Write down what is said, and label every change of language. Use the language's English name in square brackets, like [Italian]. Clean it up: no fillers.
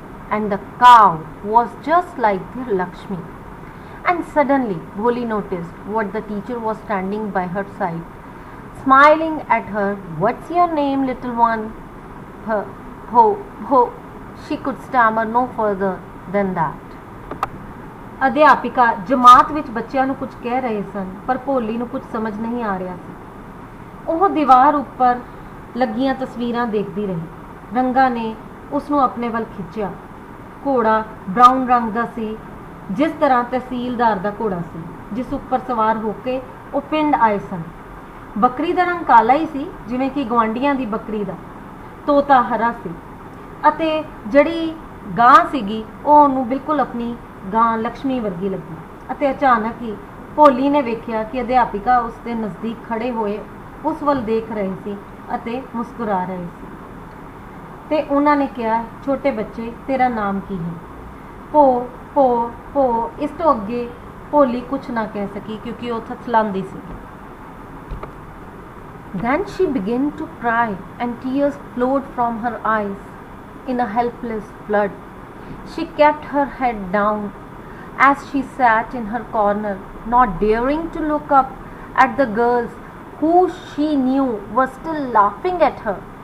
[English] And the cow was just like their Lakshmi. And suddenly Bholi noticed what the teacher was standing by her side, smiling at her. "What's your name, little one?" Ho. She could stammer no further than that. [Punjabi] ਅਧਿਆਪਿਕਾ ਜਮਾਤ ਵਿੱਚ ਬੱਚਿਆਂ ਨੂੰ ਕੁਝ ਕਹਿ ਰਹੇ ਸਨ, ਪਰ ਭੋਲੀ ਨੂੰ ਕੁਝ ਸਮਝ ਨਹੀਂ ਆ ਰਿਹਾ ਸੀ। ਉਹ ਦੀਵਾਰ ਉੱਪਰ ਲੱਗੀਆਂ ਤਸਵੀਰਾਂ ਦੇਖਦੀ ਰਹੀ। ਰੰਗਾ ਨੇ ਉਸ ਨੂੰ ਆਪਣੇ ਵੱਲ ਖਿੱਚਿਆ। ਘੋੜਾ ਬਰਾਊਨ ਰੰਗ ਦਾ ਸੀ, ਜਿਸ ਤਰ੍ਹਾਂ ਤਹਿਸੀਲਦਾਰ ਦਾ ਘੋੜਾ ਸੀ, ਜਿਸ ਉੱਪਰ ਸਵਾਰ ਹੋ ਕੇ ਉਹ ਪਿੰਡ ਆਏ ਸਨ। ਬੱਕਰੀ ਦਾ ਰੰਗ ਕਾਲਾ ਹੀ ਸੀ, ਜਿਵੇਂ ਕਿ ਗੁਆਂਢੀਆਂ ਦੀ ਬੱਕਰੀ ਦਾ। ਤੋਤਾ ਹਰਾ ਸੀ ਅਤੇ ਜਿਹੜੀ ਗਾਂ ਸੀਗੀ ਉਹ ਉਹਨੂੰ ਬਿਲਕੁਲ ਆਪਣੀ ਗਾਂ ਲక్ష్ਮੀ ਵਰਗੀ ਲੱਗੀ। ਅਤੇ ਅਚਾਨਕ ਹੀ ਭੋਲੀ ਨੇ ਵੇਖਿਆ ਕਿ ਅਧਿਆਪਿਕਾ ਉਸ ਦੇ ਨਜ਼ਦੀਕ ਖੜੇ ਹੋਏ ਉਸ ਵੱਲ ਦੇਖ ਰਹੇ ਸੀ ਅਤੇ ਮੁਸਕਰਾ ਰਹੇ ਸੀ। ਤੇ ਉਹਨਾਂ ਨੇ ਕਿਹਾ, "ਛੋਟੇ ਬੱਚੇ, ਤੇਰਾ ਨਾਮ ਕੀ ਹੈ?" ਭੋ। ਇਸ ਤੋਂ ਅੱਗੇ ਭੋਲੀ ਕੁਛ ਨਾ ਕਹਿ ਸਕੀ ਕਿਉਂਕਿ ਉਹ ਥਥਲਾਂਦੀ ਸੀ। [English] Then she began to cry and tears flowed from her eyes in a helpless flood. She kept her head down as she sat in her corner, not daring to look up at the girls who she knew were still laughing at her.